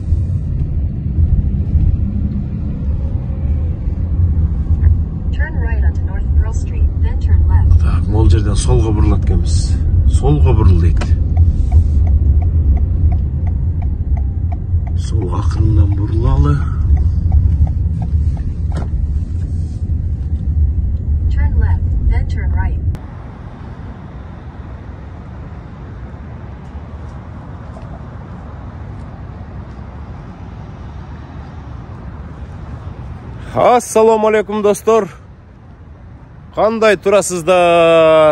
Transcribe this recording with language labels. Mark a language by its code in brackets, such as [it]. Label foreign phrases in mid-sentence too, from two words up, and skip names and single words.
[ky] Так, могул жерден солго бурулат экенбиз. Солго бурул дейт. Сол акырындан бурулалы. [en] Turn left, then turn right. [ky] Ассаламу алейкум, достор. Кандай турасыздар?